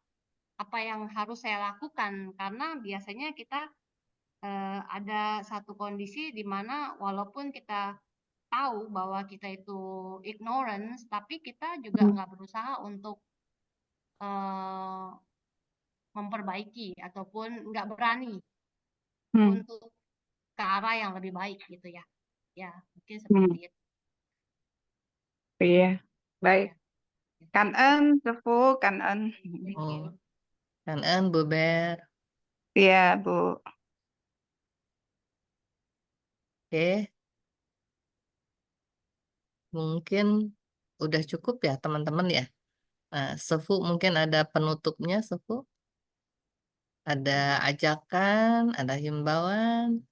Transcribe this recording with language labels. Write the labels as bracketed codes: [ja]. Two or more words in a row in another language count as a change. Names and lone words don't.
[id] Apa yang harus saya lakukan? Karena biasanya kita ada satu kondisi di mana walaupun kita tahu bahwa kita itu ignorance, tapi kita juga nggak berusaha untuk memperbaiki ataupun nggak berani untuk ke arah yang lebih baik gitu ya. Ya mungkin seperti itu. Iya, baik. Ya. [vi] Cảm ơn sư phụ, cảm ơn. [en] Thank Oh, you. [vi] cảm ơn Bu Ber. [id] Iya, Bu. Oke, mungkin udah cukup ya teman-teman ya. Nah, Sefu mungkin ada penutupnya, Sefu. Ada ajakan, ada himbauan.